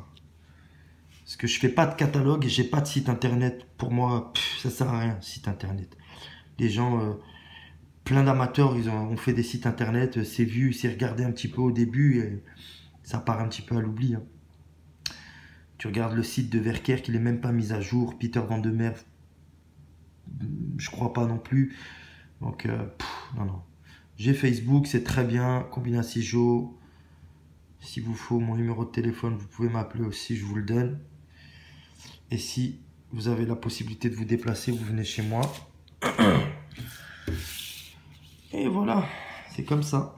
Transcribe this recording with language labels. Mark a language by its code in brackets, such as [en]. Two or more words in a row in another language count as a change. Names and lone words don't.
[fr] Parce que je fais pas de catalogue et j'ai pas de site internet. Pour moi, ça sert à rien, site internet. Les gens, plein d'amateurs, ils ont fait des sites internet, c'est vu, c'est regardé un petit peu au début et ça part un petit peu à l'oubli. Hein. Tu regardes le site de Verkerk, il est même pas mis à jour. Peter Van de Merwe, je crois pas non plus. Donc, non, non. J'ai Facebook, c'est très bien. Combinacijo. S'il vous faut mon numéro de téléphone, vous pouvez m'appeler aussi, je vous le donne. Et si vous avez la possibilité de vous déplacer, vous venez chez moi. Et voilà, c'est comme ça.